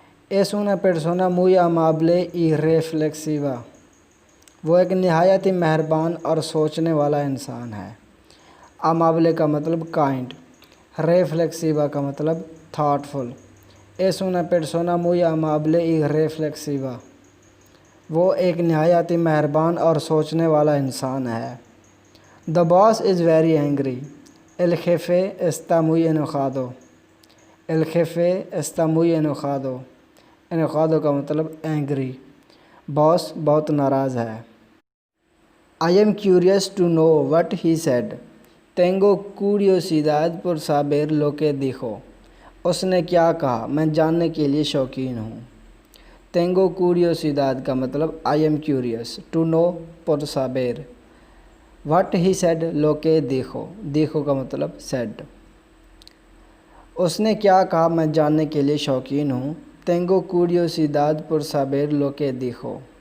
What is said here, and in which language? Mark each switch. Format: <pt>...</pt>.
<es>Es una persona muy amable y reflexiva.</es> <hi>वो एक नहायत ही मेहरबान और सोचने वाला इंसान है। अमाबले का मतलब काइंड। रेफ्लेक्सिवा का मतलब thoughtful.</hi> <es>Es una persona muy amable y reflexiva.</es> <hi>वो एक नहायत ही मेहरबान और सोचने वाला इंसान है।</hi> <en>The boss is very angry.</en> <es>El jefe está muy enojado. El jefe está muy enojado.</es> <hi>enojado का मतलब एंग्री। बॉस बहुत नाराज़ है।</hi> <en>I am curious to know what he said.</en> <es>Tengo curiosidad por saber lo que dijo.</es> <hi>उसने क्या कहा, मैं जानने के लिए शौकीन हूँ।</hi> <es>Tengo curiosidad</es> <hi>का मतलब</hi> <en>I am curious. To know</en> <es>por saber.</es> <en>What he said</en> <es>lo que dijo.</es> <hi>dijo का मतलब said. उसने क्या कहा, मैं जानने के लिए शौकीन हूँ।</hi> <es>Tengo curiosidad por saber lo que dijo.</es>